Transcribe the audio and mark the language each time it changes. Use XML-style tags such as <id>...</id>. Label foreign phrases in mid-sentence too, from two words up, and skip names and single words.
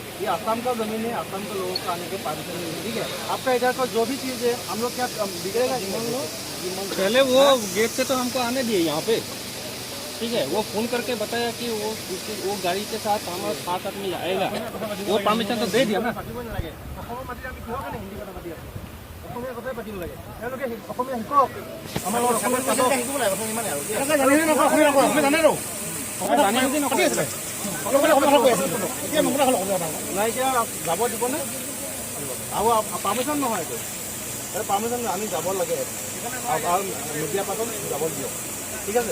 <hi>ये आसाम का जमीन है, आसाम के लोगों का आने के परमिशन नहीं है, ठीक है। आपका इधर का जो भी चीज़ है हम लोग क्या बिगड़ेगा, पहले वो गेट से तो हमको आने दिए यहाँ पे, ठीक है। वो फोन करके बताया कि वो गाड़ी के साथ हमारा 5 आदमी आएगा, वो परमिशन तो दे दिया ना।</hi> <as>যাব দিবনে আৰু পাৰ্মিশ্যন নহয়, এইটো পাৰ্মিশ্যন আমি যাব লাগে আৰু</as> <en>media person</en> <as>যাব দিয়ক, ঠিক আছে।</as>